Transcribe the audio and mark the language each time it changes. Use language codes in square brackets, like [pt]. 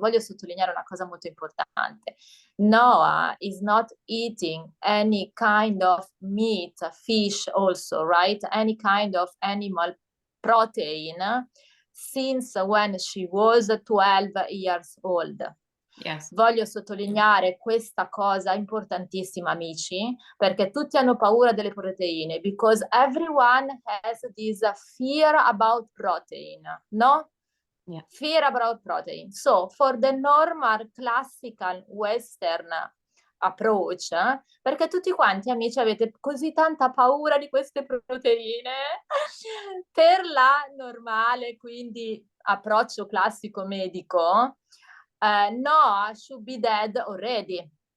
[it] Voglio sottolineare una cosa molto importante. [en] Noa is not eating any kind of meat, fish also, right? Any kind of animal protein since when she was 12 years old. Yes. [it] Voglio sottolineare questa cosa importantissima, amici, perché tutti hanno paura delle proteine, [en] because everyone has this fear about protein, no? Yeah. Fear about protein. So, for the normal, classical, western approach, [it] perché tutti quanti, amici, avete così tanta paura di queste proteine, per la normale, quindi approccio classico medico, [en] Noa should be dead already.